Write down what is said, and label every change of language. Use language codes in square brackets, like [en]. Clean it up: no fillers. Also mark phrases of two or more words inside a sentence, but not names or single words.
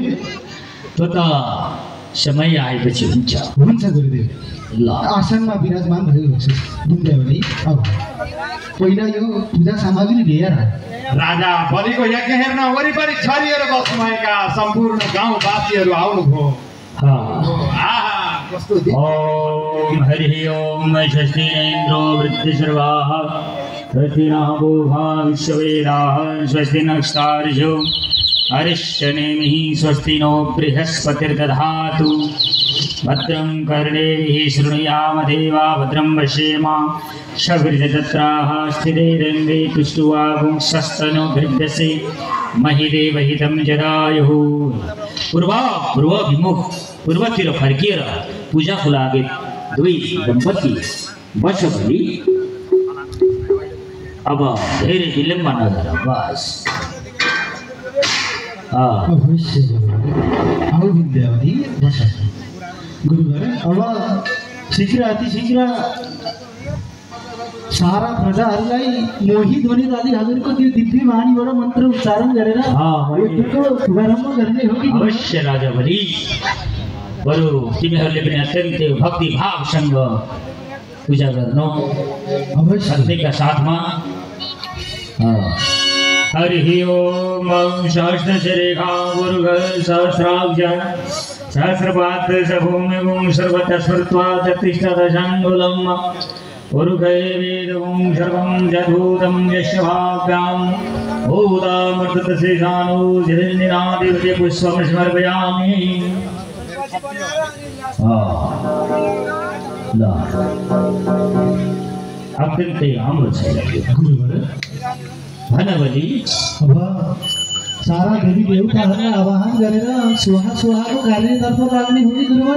[ne] त्यो त समय आएपछि हुन्छ। हुन्छ गुरुदेव। ल आसनमा विराजमान भएको छ विन्द्यावली। अब पहिला यो पूजा सामग्री लिएर राजा बलिको यज्ञ हेर्न वरिपरि छरिएर बस्नुभएका सम्पूर्ण गाउँवासीहरू आउनुभयो। [sa] ओम हरि ओम। स्वस्ति इन्द्रो वृद्धश्रवाः, स्वस्ति नः पूर्वा विश्ववेदाः, स्वस्ति नक्षत्रार्षो अरिष्टनेमिः, स्वस्ति नो बृहस्पतिर्दधातु। भद्रं कर्णेभिः शृणुयाम देवा, भद्रं पश्येमा शभिर्जत्राः स्थिरैरङ्गे तुष्टुवागुंसस्तनो गृह्यसे महिदेवहितं जदायुः। [ne] पूर्वाभिमुख पूर्वतिर फर्किएर पूजाको लागि दुई दम्पति बस भनी। अब धेरै विलम्ब नगर, बस। अवश्य आऊ विद्यावती बस। गुरुवर अब शीघ्र अतिशीघ्र सारा प्रजाहरूलाई मोहित ध्वनि आदि हजुरको त्यो दिव्य वाणीबाट मन्त्र उच्चारण गरेर यज्ञको शुभारम्भ गर्ने हो कि? अवश्य राजा बलि। बरु तिमीहरूले पनि अत्यन्तै भक्तिभावसँग पूजा गर्नु। अवश्य भक्तिका साथमा। [sa] हरि ओम। सहस्रशिरेखा मुरुग सहस्राब्ज सहस्रपात्र सभूमिगुं सर्वतः स्मृत्वा तत्तिष्ठदशाङ्गुलम् उरुगै वेदगुं सर्वं जधूतं यस्य भाव्यां भूतामृतशेषानो जलिन्नादिवते पुष्पं समर्पयामि। [ne] अत्यन्तै राम्रो छ गुरुवर। भनबली। अब सारा देवी देवताहरूलाई आवाहन गरेर सुहाको कार्यतर्फ लाग्ने हो कि गुरुवर?